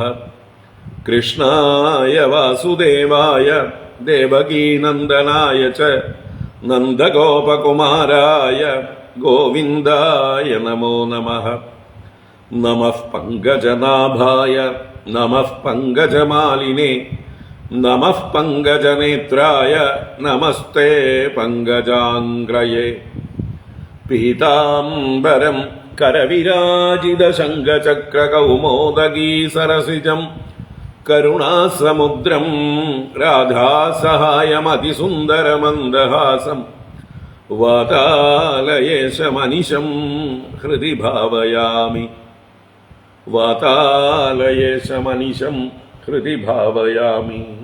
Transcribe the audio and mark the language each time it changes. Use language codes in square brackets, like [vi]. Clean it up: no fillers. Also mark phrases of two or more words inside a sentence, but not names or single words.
[sa] कृष्णाय वासुदेवाय देवकीनन्दनाय च नन्दगोपकुमाराय गोविन्दाय नमो नमः. नमः पङ्कजनाभाय नमः पङ्कजमालिने नमः पङ्कजनेत्राय नमस्ते पङ्कजाङ्घ्रये. പീതാംബരം करविराजितशङ्खचक्रकौमोदगी सरसिजम् करुणासमुद्रम् राधासहायमतिसुन्दरमन्दहासम् वातालयेशमनिशम् हृदि भावयामि वातालयेशमनिशम् हृदि भावयामि।